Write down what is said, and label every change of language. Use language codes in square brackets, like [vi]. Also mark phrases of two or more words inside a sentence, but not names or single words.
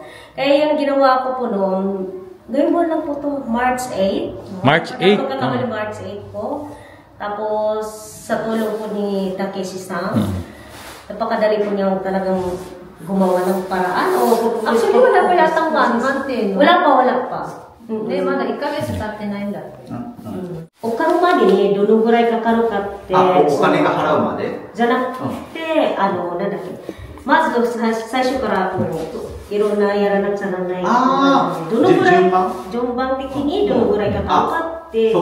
[tl] Kaya yung ginawa ko po noon, gawin mo lang po to March 8. March 8? Pagkakamali March 8 po. Tapos, sa tulong po ni Takeshi-san, napakadali po niyang talagang gumawa ng paraan. Actually, wala pa yatang 1 month eh. No? Wala pa. [ja] Hindi, ma da 1ヶ月経ってないんだって。お金までにどのぐらいかかるかって。お金が払うまでじゃなくて、なんだっけ。まず最初からこういろんなやらなくちゃならない。どのぐらい順番的にどのぐらいかかるかって。